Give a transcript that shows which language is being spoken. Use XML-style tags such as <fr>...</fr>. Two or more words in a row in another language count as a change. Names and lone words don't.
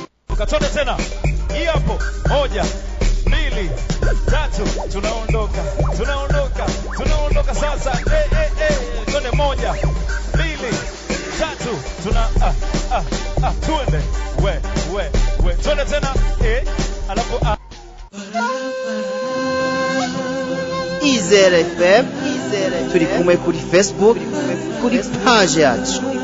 <sw>Ukatone tena. Hii hapo. Moja, mbili, tatu. Tunaondoka. Tunaondoka. Tunaondoka sasa. Eh, eh, eh. Twende moja, mbili, tatu. Tuna, ah, ah, ah. Twende. We, we, we. Twende tena. Eh. Alafu, ah.</sw> <rw>Izere F M, Izere turi kumwe kuri Facebook, kuri page yacu.</rw>